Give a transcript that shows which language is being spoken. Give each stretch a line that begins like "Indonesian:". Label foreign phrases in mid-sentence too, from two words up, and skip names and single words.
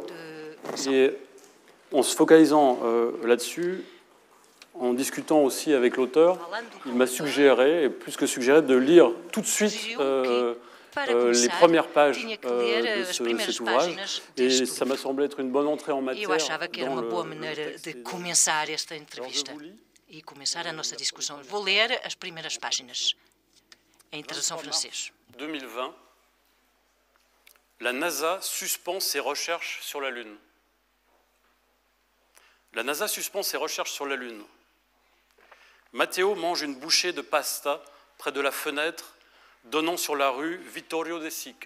French: Et en se focalisant là-dessus, en discutant aussi avec l'auteur, il m'a suggéré, et plus que suggéré, de lire tout de suite les premières pages de cet ouvrage. Et ça m'a semblé être une bonne entrée en matière.
Portuguese: Eu achava que era uma boa maneira de começar esta entrevista e começar a nossa discussão. Vou ler as primeiras páginas, em tradução francês.
French: 2020, la NASA suspend ses recherches sur la Lune. La NASA suspend ses recherches sur la Lune. Matteo mange une bouchée de pasta près de la fenêtre donnant sur la rue Vittorio De Sica.